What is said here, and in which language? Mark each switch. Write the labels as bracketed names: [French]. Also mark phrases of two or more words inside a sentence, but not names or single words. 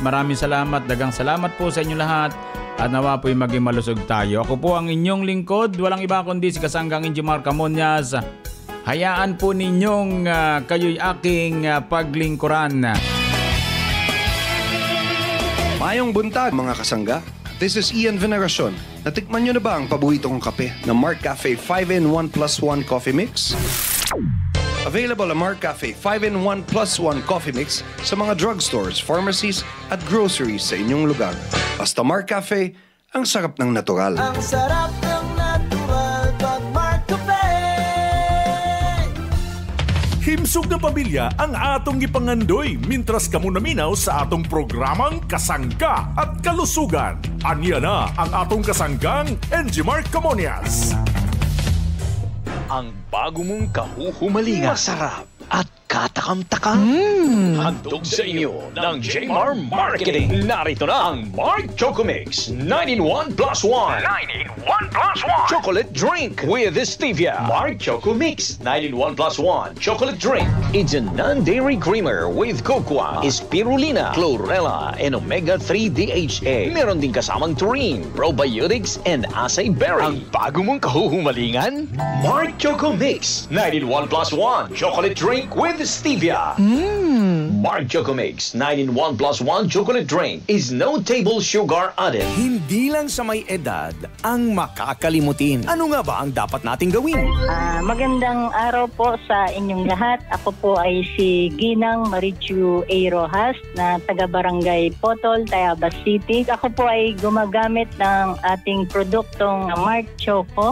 [Filipino] Maraming salamat, dagang salamat po sa inyo lahat. At nawa po'y maging malusog tayo. Ako po ang inyong lingkod, walang iba kundi si Kasanggang Injimar Camonias. Hayaan po ninyong kayo'y aking paglingkuran. [Cebuano] Mayong buntag mga kasangga. [English] This is Ian Veneracion. [Filipino] Natikman nyo na ba ang paborito kong kape na Marcafe 5-in-1 plus 1 coffee mix? Available ang Marcafe 5-in-1 plus 1 coffee mix sa mga drugstores, pharmacies at groceries sa inyong lugar. Basta Marcafe, ang sarap ng natural. Ang sarap ng natural pag Marcafe. [Cebuano] Himsog na pamilya ang atong ipangandoy mintras kamo naminaw sa atong programang Kasangga at Kalusugan. Anya na ang atong kasanggang Enjimar Camonias. [Filipino] Ang bago mong kahuhumalingan. Masarap at katakam-takam. Handog sa inyo ng Jmar Marketing. Narito na ang Mark Choco Mix 9-in-1 plus 1. 9-in-1 plus 1. [English] Chocolate drink with stevia. Mark Choco Mix 9-in-1 plus 1. Chocolate drink. It's a non-dairy creamer with cocoa, spirulina, chlorella, and omega-3 DHA. [Filipino] Meron din kasamang taurine, probiotics, [English] and acai berry. [Filipino] Ang bago mong kahuhumalingan? Mark Choco Mix 9-in-1 plus 1. [English] Chocolate drink with stevia. Mark Choco Mix 9-in-1 plus 1 chocolate drink is no table sugar added. [Filipino] Hindi lang sa may edad ang makakalimutin. Ano nga ba ang dapat nating gawin? Magandang araw po sa inyong lahat. Ako po ay si Ginang Marichu A. Rojas na taga-barangay Potol, Tayabas City. Ako po ay gumagamit ng ating produktong Mark Choco.